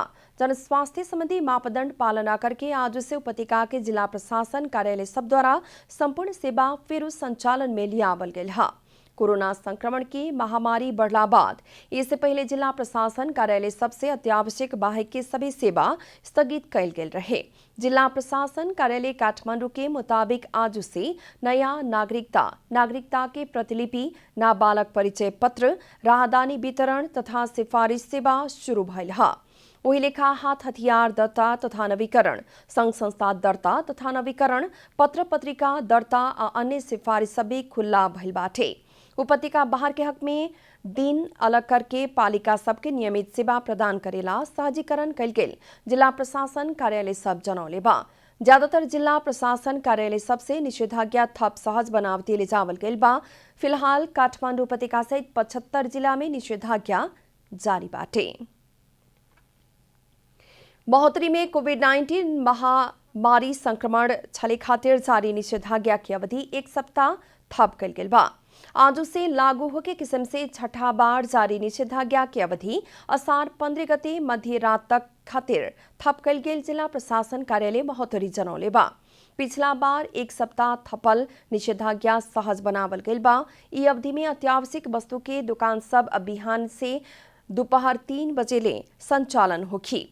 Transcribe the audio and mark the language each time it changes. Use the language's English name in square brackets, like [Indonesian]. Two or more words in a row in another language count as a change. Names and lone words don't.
[Bhojpuri] जन स्वास्थ्य संबंधी मापदंड पालना करके आज से उपत्यका के जिला प्रशासन कार्यालय सब द्वारा संपूर्ण सेवा फिर संचालन में लियावल गेल है। कोरोना संक्रमण की महामारी बढ़ला बाद इससे पहले जिला प्रशासन कार्यालय सबसे अत्यावश्यक बाह्य के सभी सेवा स्थगित कल गेल रहे। जिला प्रशासन कार्यालय काठमांडू के मुताबिक आज से नया नागरिकता के प्रतिलिपि, नाबालक परिचय पत्र, राहदानी वितरण तथा सिफारिश सेवा शुरू भइल है। वही लेखा हाथ हथियार दर्ता तथा नवीकरण, संघ संस्था दर्ता तथा नवीकरण, पत्र पत्रिका दर्ता और अन्य सिफारिश सभी खुला भइल बाटे। उपत्यका बाहर के हक में दिन अलग करके पालिका सबके नियमित सेवा प्रदान करेला सहजीकरण कल गेल जिला प्रशासन कार्यालय सब जनौले बा। ज्यादातर जिला प्रशासन कार्यालय सबसे निषेधाज्ञा थप सहज बनावटी ले जावल गइल बा। फिलहाल काठमाडौँ उपत्यका सहित 75 जिला में निषेधाज्ञा जारी बाटे। महोत्तरी में कोविड-19 महामारी संक्रमण छले खातिर जारी निषेधाज्ञा की अवधि 1 सप्ताह थप कल गइल बा। आज से लागू होके किस्म से छठा बार जारी निषेधाज्ञा की अवधि असार 15 गते मध्य रात तक खातिर थप कल गेल जिला प्रशासन कार्यालय महोत्तरी जनौले बा। पिछला बार 1 सप्ताह थपल निषेधाज्ञा सहज बनावल गइल बा। ई अवधि में अत्यावश्यक वस्तु के दुकान सब बिहान से दोपहर 3 बजे ले संचालन होखी।